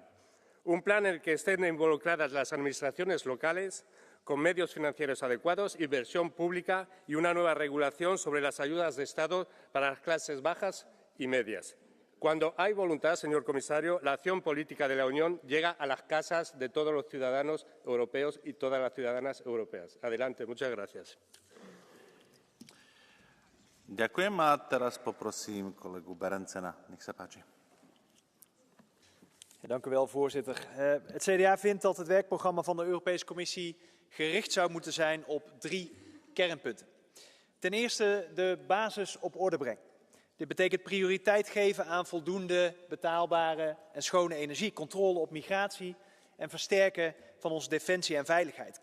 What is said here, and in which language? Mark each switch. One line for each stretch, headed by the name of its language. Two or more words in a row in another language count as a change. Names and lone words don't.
Spanish: Un plan en el que estén involucradas las administraciones locales, con medios financieros adecuados, inversión pública y una nueva regulación sobre las ayudas de Estado para las clases bajas y medias. Cuando hay voluntad, señor comisario, la acción política de la Unión llega a las casas de todos los ciudadanos europeos y todas las ciudadanas europeas. Adelante, muchas gracias.
Slovak: Ďakujem a teraz poprosím kolegu Berencena. Nech sa páči.
Dutch: Dank u wel, voorzitter. Het CDA vindt dat het werkprogramma van de Europese Commissie gericht zou moeten zijn op 3 kernpunten. Ten eerste de basis op orde brengen. Dit betekent prioriteit geven aan voldoende betaalbare en schone energie, controle op migratie en versterken van onze defensie en veiligheid.